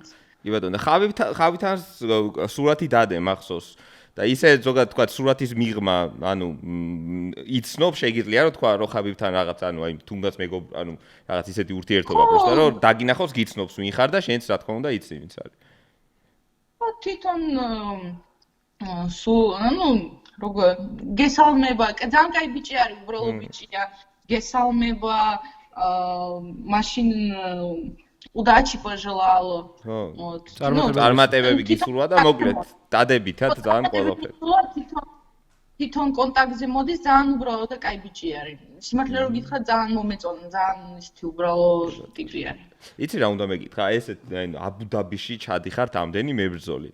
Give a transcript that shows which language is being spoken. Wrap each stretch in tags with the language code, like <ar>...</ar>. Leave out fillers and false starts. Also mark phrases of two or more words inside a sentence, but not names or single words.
<ka>კი ბატონო, ხავითან სურათი დადე მახსოვს და ისე ზოგადად თქვა სურათის მიღმა, ანუ იცნობ შეგიძლია რომ თქვა რომ ხაბიბთან რაღაც, ანუ აი თუნდაც ანუ რაღაც ისეთი ურთიერთობა აქვს და რომ დაგინახოს გიცნობს ვინ ხარ და შენც რა თქმა უნდა იცი ვინც არის. თვითონ ანუ როგორ გესალმება, ძალიან კაი ბიჭი არის, უბრალო ბიჭია. გესალმება, მაშინ</ka> <ru>удачи пожелала.</ru> <ka>Вот. წარმატებები გისურვა და მოკლედ დადებითად ძალიან ყველაფერი. თვითონ კონტაქტზე მოდის ძალიან უბრალო და კაი ბიჭი არის. სიმართლე რომ გითხრა ძალიან მომეწონა, ძალიან ისეთი უბრალო ტიპი არის. იცი რა უნდა მეკითხა, ესე აბუ-დაბიში ჩადიხართ ამდენი მებრძოლი.</ka>